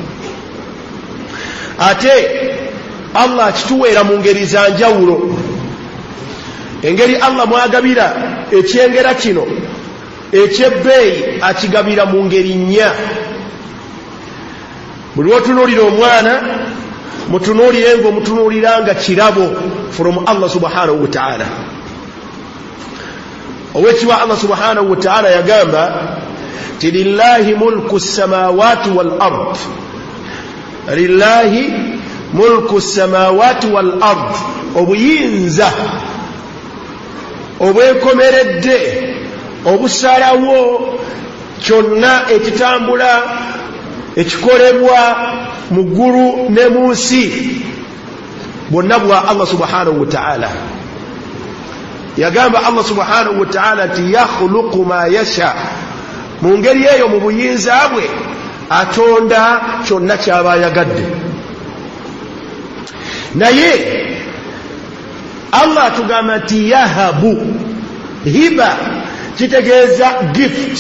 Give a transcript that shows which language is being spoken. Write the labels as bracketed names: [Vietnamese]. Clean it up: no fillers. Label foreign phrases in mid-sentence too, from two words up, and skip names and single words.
[Ganda] Ate Allah akituweera mu ngeri za njawulo. Engeri Allah mwagabira ekyengera kino ekyebbeeyi akigabira mu ngeri 4. Buli lw'otunuulira omwana mutunuulire ng'omutunuulira nga kirabo from Allah [Arabic] سبحانه وتعالى. [Ganda] Owekibwa Allah [Arabic] سبحانه وتعالى [Ganda] yagamba ti [Arabic] لله ملك السماوات والأرض, لله ملك السماوات والأرض, [Ganda] obuyinza obwekomeredde obusalawo kyonna ekitambula ekikolebwa mu ggulu ne mu nsi bwonna bwa Allah [Arabic] سبحانه وتعالى. [Ganda] Yagamba Allah [Arabic] سبحانه وتعالى [Ganda] nti [Arabic] يخلق ما يشاء, [Ganda] mu ngeri eyo mu buyinza bwe atonda kyonna kyaba ayagadde. Naye Allah atugamba nti yahabu, hiba kitegeeza gift.